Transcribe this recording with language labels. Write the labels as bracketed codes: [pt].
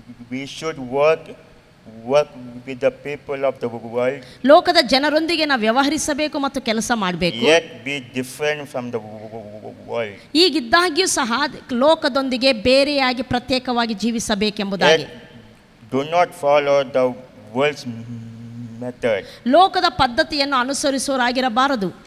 [en] We should work with the people of the world. [kn] ಲೋಕದ ಜನರೊಂದಿಗೆ ನಾವು ವ್ಯವಹರಿಸಬೇಕು ಮತ್ತು ಕೆಲಸ ಮಾಡಬೇಕು. [en] Yet be different from the world. [kn] ಈಗಿದ್ದಾಗ್ಯೂ ಸಹ ಲೋಕದೊಂದಿಗೆ ಬೇರೆಯಾಗಿ ಪ್ರತ್ಯೇಕವಾಗಿ ಜೀವಿಸಬೇಕೆಂಬುದಾಗಿ. [en] Do not follow the world's method. [kn] ಲೋಕದ ಪದ್ಧತಿಯನ್ನು ಅನುಸರಿಸುವರಾಗಿರಬಾರದು.